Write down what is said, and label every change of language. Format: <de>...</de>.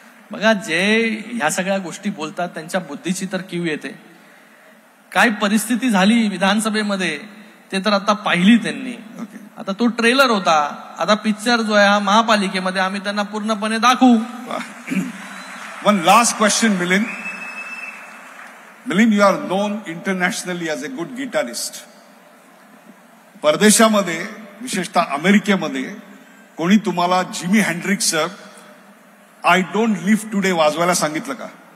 <mr>बघा, जे ह्या सगळ्या गोष्टी बोलतात त्यांच्या बुद्धीची तर कीव येते. काय परिस्थिती झाली विधानसभेमध्ये ते तर आता पाहिली त्यांनी. आता तो ट्रेलर होता, आता पिक्चर जो आहे हा महापालिकेमध्ये आम्ही त्यांना पूर्णपणे दाखवू.</mr> <en>One last question, Milind, you are known internationally as a good guitarist.</en> <mr>परदेशामध्ये, विशेषतः अमेरिकेमध्ये, कोणी तुम्हाला Jimmy हेंड्रिक्सचं I don't leave today वाजवायला सांगितलं का?</mr>